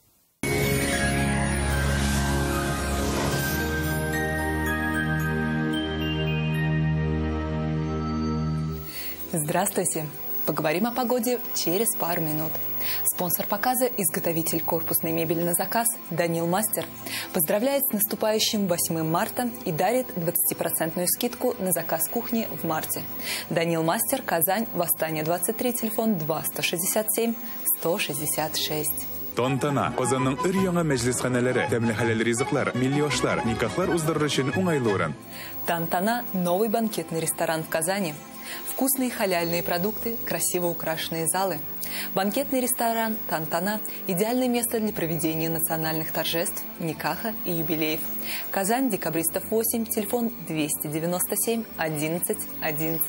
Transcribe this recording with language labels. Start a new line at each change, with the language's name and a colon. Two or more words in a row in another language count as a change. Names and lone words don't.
Russian: Здравствуйте! Поговорим о погоде через пару минут. Спонсор показа – изготовитель корпусной мебели на заказ Данил Мастер. Поздравляет с наступающим 8 марта и дарит 20% скидку на заказ кухни в марте. Данил Мастер, Казань, Восстание 23, телефон 2 167 166.
Tatar: Тонтана, Озанның өр-яңа мәҗлисханәләре, тәмле хәләл ризыклар, милли-ашлар, никахлар уздырыр өчен уңайлы урын.
Russian: Тантана – новый банкетный ресторан в Казани. Вкусные халяльные продукты, красиво украшенные залы. Банкетный ресторан «Тантана» – идеальное место для проведения национальных торжеств, никаха и юбилеев. Казань, Декабристов 8, телефон 297 11 11.